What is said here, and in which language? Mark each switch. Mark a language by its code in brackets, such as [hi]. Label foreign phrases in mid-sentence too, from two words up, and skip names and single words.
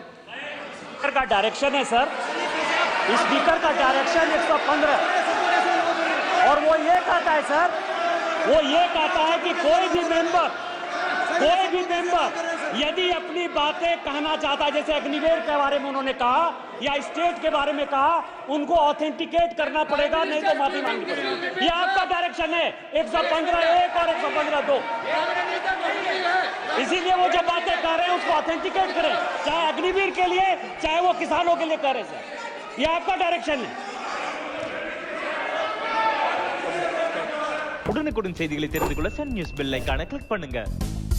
[hi] स्पीकर का डायरेक्शन है सर, स्पीकर का डायरेक्शन 115, और वो ये कहता है सर, वो ये कहता है कि कोई भी मेंबर यदि अपनी बातें कहना चाहता है, जैसे अग्निवीर के बारे में उन्होंने कहा या स्टेट के बारे में कहा, उनको ऑथेंटिकेट करना पड़ेगा, नहीं तो माफी मांगनी पड़ेगी। ये आपका डायरेक्शन है 115(1) और 115(2). इसीलिए वो जो बातें कर रहे हैं उसको ऑथेंटिकेट करें, चाहे अग्निवीर के लिए चाहे वो किसानों के लिए करे सर। ये आपका डायरेक्शन है। [ta] உடனுக்குடன் செய்திகளை தெரிந்து கொள்ள சன் நியூஸ் பெல் ஐகானை கிளிக் பண்ணுங்க।